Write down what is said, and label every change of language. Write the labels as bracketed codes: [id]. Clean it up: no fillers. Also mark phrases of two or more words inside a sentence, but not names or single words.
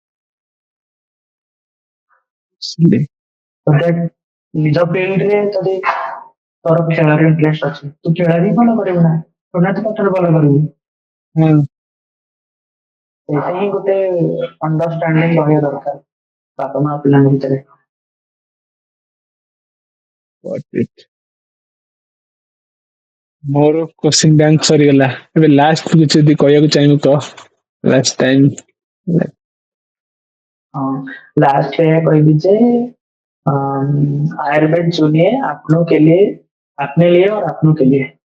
[or] ନିଜ ଫିଲ୍ଡରେ ଯଦି ତୋର ଖେଳରେ ଇଣ୍ଟରେଷ୍ଟ ଅଛି ତୁ ଖେଳରେ ହିଁ ଭଲ କରିବୁ ନା ଥୋଡି ନା ତୁ ପାଠରେ ଭଲ କରିବୁ। ହଁ ସେଇଟା ହିଁ ଗୋଟେ ଅଣ୍ଡରଷ୍ଟାଣ୍ଡିଂ ରହିବା ଦରକାର ବାପା ମା ପିଲାଙ୍କ ଭିତରେ। [en] got it। [or] ମୋର [en] question bank [or] ସରିଗଲା ଏବେ ଲାଷ୍ଟ କିଛି ଯଦି କହିବାକୁ ଚାହିଁବୁ କହ। [en] last time. [or] ହଁ ଲାଷ୍ଟ ଏଇଆ କହିବି ଯେ [hi] आयुर्वेद सुनिए अपनों के लिए अपने लिए और अपनों के लिए।